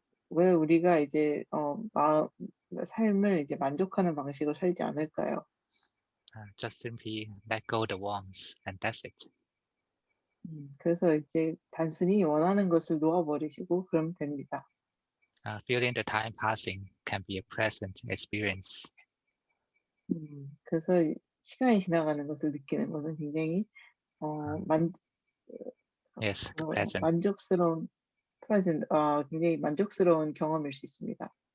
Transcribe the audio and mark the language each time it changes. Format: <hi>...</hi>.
<ko>왜 우리가 이제 삶을 이제 만족하는 방식으로 살지 않을까요?</ko> <en>Just simply let go the wants and that's it.</en> <ko>그래서 이제 단순히 원하는 것을 놓아버리시고 그러면 됩니다.</ko> <en>Feeling the time passing can be a pleasant experience.</en> <ko>그래서 시간이 지나가는 것을 느끼는 것은 굉장히</ko> <en>Yes, pleasant.</en> <ko>만족스러운 굉장히 만족스러운 경험일 수 있습니다.</ko>